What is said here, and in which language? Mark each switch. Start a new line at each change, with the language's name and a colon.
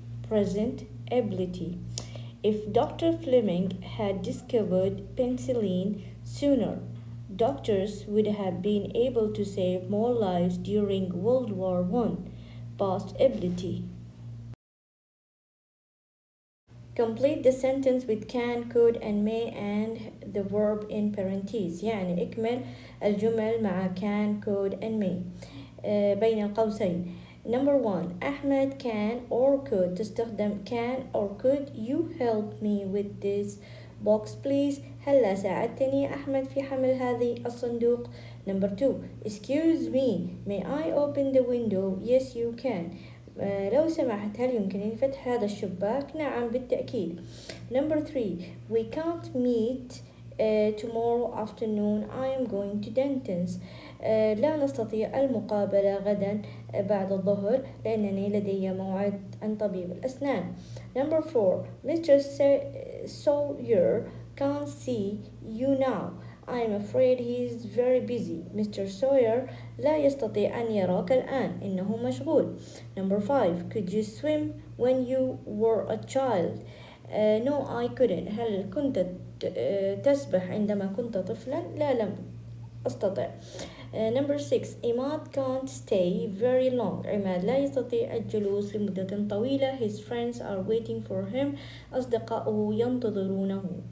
English: Present ability. If Dr. Fleming had discovered penicillin sooner, doctors would have been able to save more lives during World War I. Past ability. Complete the sentence with can, could and may and the verb in parentheses.
Arabic: يعني اكمل الجمل مع
English: can, could and may
Arabic: بين القوسين.
English: Number 1. أحمد can or could.
Arabic: تستخدم
English: can or could. You help me with this box please.
Arabic: هلا ساعدتني يا أحمد في حمل هذه الصندوق.
English: Number 2. Excuse me. May I open the window? Yes you can.
Arabic: لو سمحت هل يمكنني فتح هذا الشباك؟ نعم بالتأكيد.
English: Number 3. We can't meet tomorrow afternoon. I am going to dentist.
Arabic: لا نستطيع المقابلة غدا بعد الظهر لأنني لدي موعد عند طبيب الأسنان.
English: Number 4. Mr. Sawyer can't see you now. I'm afraid he is very busy. Mr.
Arabic: Sawyer لا يستطيع أن يراك الآن. إنه مشغول.
English: Number 5. Could you swim when you were a child? No, I couldn't.
Arabic: هل كنت تسبح عندما كنت طفلا؟ لا لم أستطع.
English: Number 6. Imad can't stay very long.
Arabic: عماد لا يستطيع الجلوس لمدة طويلة.
English: His friends are waiting for him.
Arabic: أصدقاؤه ينتظرونه.